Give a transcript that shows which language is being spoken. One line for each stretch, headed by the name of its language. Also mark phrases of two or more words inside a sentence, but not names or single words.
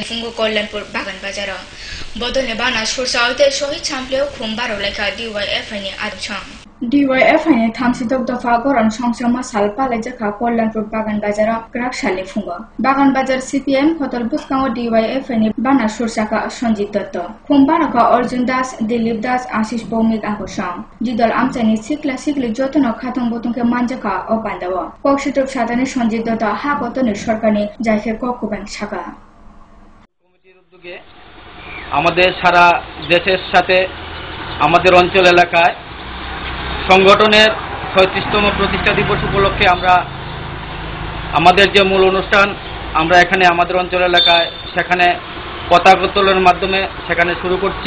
Kok Borok: फुंगो कल्याणपुर बागान बाजार बदलने बाना सुरसावते शहीद सामप्लेव खुमबारो लेखा DYF नि आदुछां DYF नि 32 दफा गरन संसमा साल पालाइजेखा कल्याणपुर बागान बाजार क्राक साल फुंगो बागान बाजार CPM होटल बुस्कांग DYF नि बाना सुरसाका सञ्जित दत्त खुमबारका अर्जुन दास दिलीप दास आशिष भौमिक आगोसां जिदल आमचानि सिक्ला सिक्ली जतन खाथं बतंके मानजाका अपान्दाव कक्सिटप सादानि सञ्जित दत्त हागतनि सरकारनि जायखे ककुबां साका
Bangla: কমিটির উদ্যোগে আমাদের সারা দেশের সাথে আমাদের অঞ্চল এলাকায় সংগঠনের ৩৬তম প্রতিষ্ঠা দিবস উপলক্ষে আমরা আমাদের যে মূল অনুষ্ঠান আমরা এখানে আমাদের অঞ্চল এলাকায় সেখানে পতাকা উত্তোলনের মাধ্যমে সেখানে শুরু করছি।